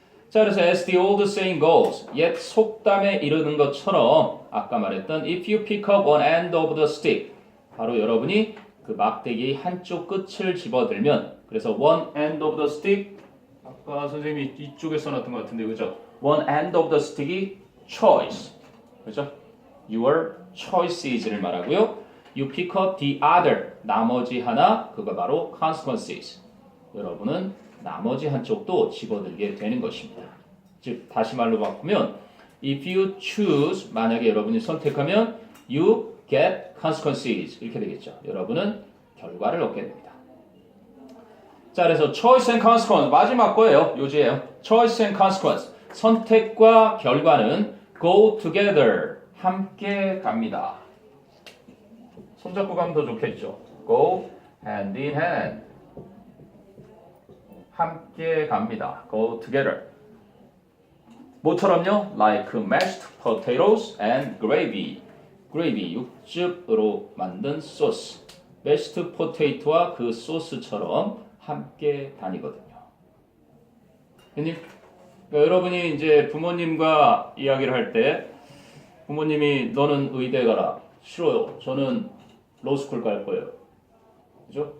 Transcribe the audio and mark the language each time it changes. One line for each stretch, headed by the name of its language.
Korean: 자, 그래서
English: as the old saying goes,
Korean: 옛 속담에 이르는 것처럼 아까 말했던
English: if you pick up one end of the stick,
Korean: 바로 여러분이 그 막대기의 한쪽 끝을 집어들면, 그래서
English: one end of the stick,
Korean: 아까 선생님이 이쪽에 써놨던 것 같은데, 그죠?
English: one end of the stick이 choice,
Korean: 그죠?
English: your choices
Korean: 를 말하고요.
English: you pick up the other,
Korean: 나머지 하나, 그거 바로
English: consequences.
Korean: 여러분은 나머지 한쪽도 집어들게 되는 것입니다. 즉 다시 말로 바꾸면
English: if you choose,
Korean: 만약에 여러분이 선택하면
English: you get consequences
Korean: 이렇게 되겠죠. 여러분은 결과를 얻게 됩니다. 자, 그래서
English: choice and consequence
Korean: 마지막 거예요. 요지예요.
English: choice and consequence
Korean: 선택과 결과는
English: go together
Korean: 함께 갑니다. 손잡고 가면 더 좋겠죠.
English: go hand in hand
Korean: 함께 갑니다.
English: Go together.
Korean: 뭐처럼요?
English: Like mashed potatoes and gravy.
Korean: gravy, 육즙으로 만든 소스. mashed potato와 그 소스처럼 함께 다니거든요. 그러니까 여러분이 이제 부모님과 이야기를 할 때 부모님이 너는 의대 가라. 싫어요. 저는 로스쿨 갈 거예요. 그죠?